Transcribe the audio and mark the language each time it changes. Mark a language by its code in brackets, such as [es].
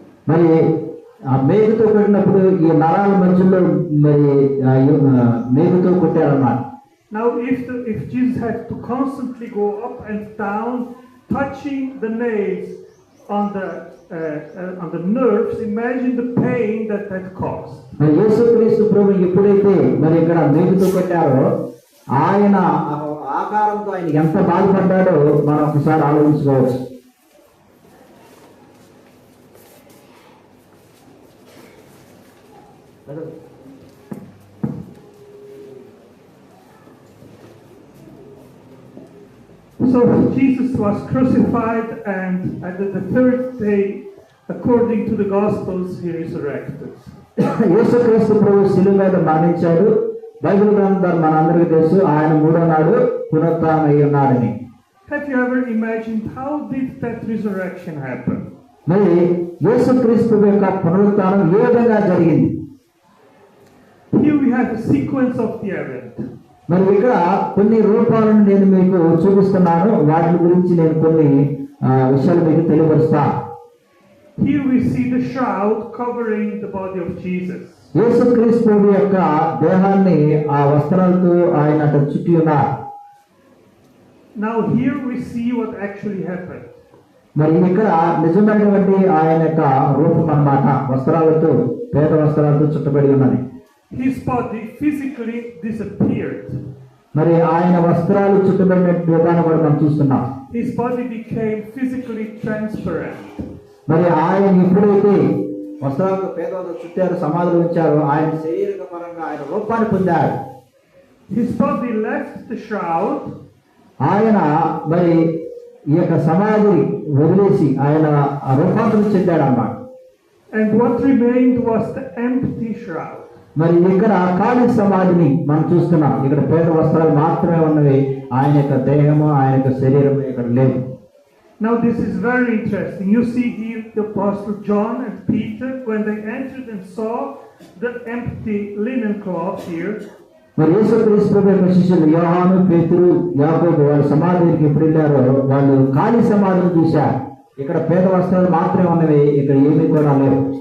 [te] మరి ఆ మేకుతో కొట్టినప్పుడు ఈ నరాల మధ్యలో మరి మేకుతో కొట్టారన్నమాట. [en] Now if Jesus had to constantly go up and down touching the nails on the nerves, imagine the pain that caused. [te] మరి యేసుక్రీస్తు ప్రభు ఎప్పుడైతే మరి ఇక్కడ మేకుతో కొట్టారో ఆయన ఆకారంతో ఆయన ఎంత బాధపడ్డాడో మనం ఒకసారి ఆలోచించుకోవచ్చు. [en] So Jesus was crucified, and at the third day, according to the Gospels, he resurrected. [te] యేసుక్రీస్తు ప్రభు శిలువ మీద మరణించాడు. బైబిల్ గ్రంథం మనందరికీ తెలుసు, ఆయన మూడో నాడు పునరుత్థానమై ఉన్నాడని. [en] Have you ever imagined how did that resurrection happen? [te] మరి యేసుక్రీస్తు యొక్క పునరుత్థానం ఏ విధంగా జరిగింది? [en] Here we have a sequence of the event. [te] మరి ఇక్కడ కొన్ని రూపాలను నేను మీకు చూపిస్తున్నాను, వాటి గురించి నేను కొన్ని విషయాలు మీకు తెలియపరుస్తాను. [en] Here we see the shroud covering the body of Jesus. [te] యేసుక్రీస్తు యొక్క దేహాన్ని ఆ వస్త్రాలతో ఆయన చుట్టి ఉన్నారు. [en] Now here we see what actually happened. [te] మరి ఇక్కడ నిజమైనటువంటి ఆయన యొక్క రూపం అన్నమాట, వస్త్రాలతో, పేద వస్త్రాలతో చుట్టబడి ఉన్నది. [en] His body physically disappeared. [te] మరి ఆయన వస్త్రాలు చుట్టబడిన విధానం కూడా మనం చూస్తున్నాం. [en] His body became physically transparent. [te] మరి ఆయన ఎప్పుడైతే వస్త్రాలతో పేదవాళ్ళు చుట్టారు, సమాధిలో ఉంచారు, ఆయన శరీర పరంగా ఆయన రూపాన్ని పొందాడు. [en] His body left the shroud. [te] ఆయన మరి ఈ యొక్క సమాధిని వదిలేసి ఆయన రూపాంతరం చెందాడు అన్నమాట. [en] And what remained was the empty shroud. [te] మరి ఇక్కడ ఖాళీ సమాధిని మనం చూస్తున్నాం. ఇక్కడ పేద వస్త్రాలు మాత్రమే ఉన్నవి, ఆయన యొక్క దేహము, ఆయన యొక్క శరీరము ఇక్కడ లేదు. [en] Now this is very interesting. You see here the Apostle John and Peter, when they entered and saw the empty linen cloth here. [te] మరి యేసుక్రీస్తు ప్రభు యొక్క శిష్యులు యోహాను, పేతురు, యాకోబు వాళ్ళ సమాధికి ఎప్పుడు వెళ్ళారో వాళ్ళు ఖాళీ సమాధిని చూశారు. ఇక్కడ పేద వస్త్రాలు మాత్రమే ఉన్నవి, ఇక్కడ ఏమీ కూడా లేవు.